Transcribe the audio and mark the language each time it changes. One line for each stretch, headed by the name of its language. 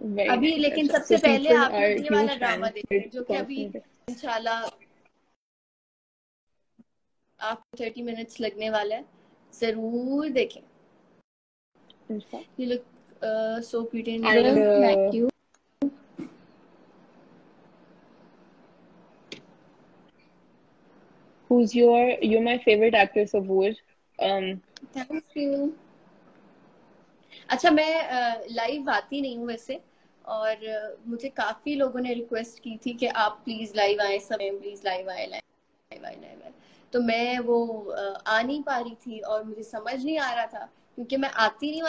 Hindi: अभी लेकिन सबसे पहले आप लोग ये वाला ड्रामा देखें जो कि अभी इंशाल्लाह आपको 30 मिनट्स लगने वाला है, जरूर देखें.
English: You look so pretty in the thank you. You're my favorite actor, Sabur. Thank you.
Hindi: अच्छा, मैं लाइव आती नहीं हूँ वैसे, और मुझे काफी लोगों ने रिक्वेस्ट की थी कि आप प्लीज लाइव आए, समय प्लीज लाइव आए, लाइव आए, लाइव आए. तो मैं वो आ नहीं पा रही थी, और मुझे समझ नहीं आ रहा था क्योंकि मैं आती नहीं हूँ।